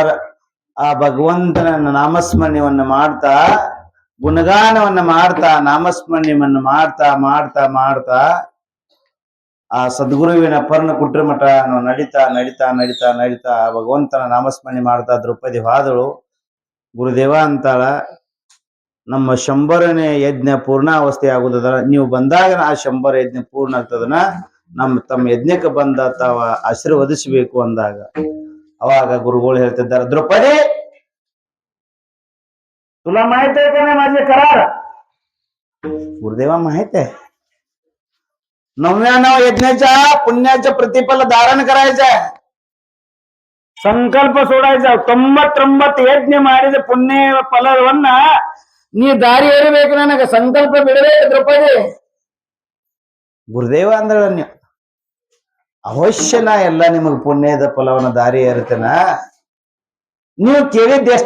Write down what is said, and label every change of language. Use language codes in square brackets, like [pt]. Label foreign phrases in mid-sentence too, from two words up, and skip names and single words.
[kn] ಆ ಭಗವಂತನ ನಾಮಸ್ಮರಣೆಯನ್ನ ಮಾಡ್ತಾ, ಗುಣಗಾನವನ್ನ ಮಾಡ್ತಾ, ನಾಮಸ್ಮರಣೆಯನ್ನ ಮಾಡ್ತಾ ಮಾಡ್ತಾ ಮಾಡ್ತಾ ಆ ಸದ್ಗುರುವಿನ ಪರ್ಣ ಕುಟ್ರ ಮಠ ನಡಿತಾ ನಡಿತಾ ನಡಿತಾ ನಡಿತಾ ಭಗವಂತನ ನಾಮಸ್ಮರಣೆ ಮಾಡ್ತಾ ದ್ರೌಪದಿ ಹಾದಳು. ಗುರುದೇವ ಅಂತಾಳ, ನಮ್ಮ 100ನೇ ಯಜ್ಞ ಪೂರ್ಣಾವಸ್ಥೆ ಆಗುದದ, ನೀವು ಬಂದಾಗ ಆ 100 ಯಜ್ಞ ಪೂರ್ಣ ಆಗ್ತದನ, ತಮ್ಮ ಯಜ್ಞಕ್ಕೆ ಬಂದ ತಾವ ಆಶೀರ್ವದಿಸಬೇಕು ಅಂದಾಗ ಅವಾಗ ಗುರುಗಳು ಹೇಳ್ತಿದ್ದಾರೆ, ದ್ರೌಪದಿ [mr] तुला माहित आहे का नाही माझे करार? गुरुदेवा माहित आहे. 99 यज्ञाच्या पुण्याचं प्रतिफल धारण करायचं, ಸಂಕಲ್ಪ सोडायचा. [kn] 99 ಯಜ್ಞ ಮಾಡಿದ ಪುಣ್ಯ ಫಲವನ್ನ ನೀ ದಾರಿ ಎರಿಬೇಕು, ನನಗೆ ಸಂಕಲ್ಪ ಬಿಡಬೇಕು ದ್ರೌಪದಿ. ಗುರುದೇವ ಅಂದ್ರ ಅವಶ್ಯ ನಾ ಎಲ್ಲ ನಿಮಗ್ ಪುಣ್ಯದ ಫಲವನ್ನ ದಾರಿ ಏರ್ತೇನ. ನೀವು ಕೇಳಿದ್ದೆಷ್ಟ?